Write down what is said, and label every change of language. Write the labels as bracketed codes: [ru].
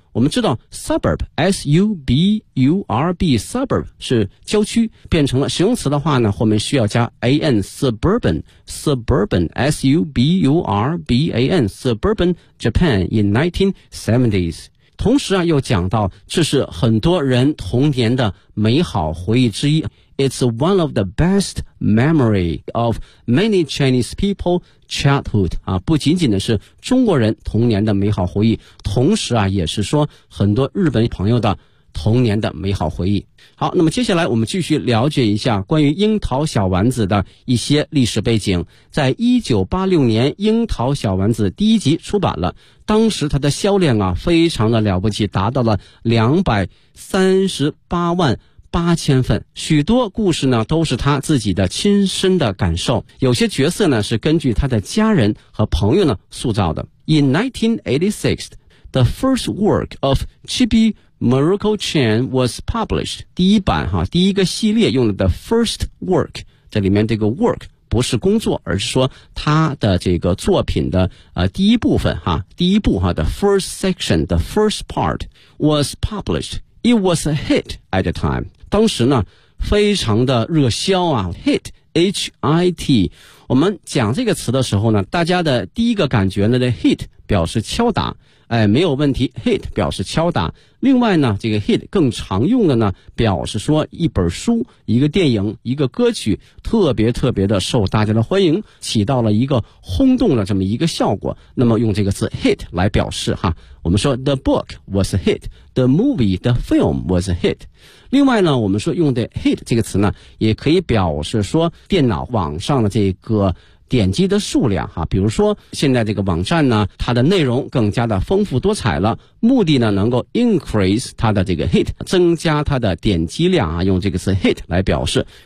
[zh] 我们知道 suburb S-U-B-U-R-B suburb 是郊区，变成了形容词的话呢，后面需要加 an suburban suburban S-U-B-U-R-B-A-N suburban [en] Japan in 1970s。 [zh] 同时啊，又讲到这是很多人童年的美好回忆之一。 [en] It's one of the best memory of many Chinese people childhood. [zh] 啊，不仅仅的是中国人童年的美好回忆，同时啊，也是说很多日本朋友的童年的美好回忆。好，那么接下来我们继续了解一下关于樱桃小丸子的一些历史背景。在1986年樱桃小丸子第一集出版了，当时它的销量啊非常的了不起，达到了238万8000份，许多故事呢都是他自己的亲身的感受，有些角色呢是根据他的家人和朋友呢塑造的。 [en] In 1986 The first work of Chibi Miracle Chan was published. [zh] 第一版哈，第一个系列用的 [en] The first work， 这里面这个 work 不是工作，而是说他的这个作品的第一部分哈，第一部哈 The first section, the first part was published. It was a hit at the time. [zh] 当时呢非常的热销啊， [en] hit, H-I-T。 [zh] 我们讲这个词的时候呢，大家的第一个感觉呢，的 hit 表示敲打，哎，没有问题， hit 表示敲打。另外呢，这个 hit 更常用的呢表示说一本书、一个电影、一个歌曲特别特别的受大家的欢迎，起到了一个轰动的这么一个效果，那么用这个词 hit 来表示哈。我们说 [en] the book was a hit, the movie, the film was a hit。 [zh] 另外呢，我们说用的 hit 这个词呢也可以表示说电脑网上的这个点击的数量哈，比如说现在这个网站呢，它的内容更加的丰富多彩了，目的呢能够 increase 它的这个 hit， 增加它的点击量啊，用这个词 hit 来表示。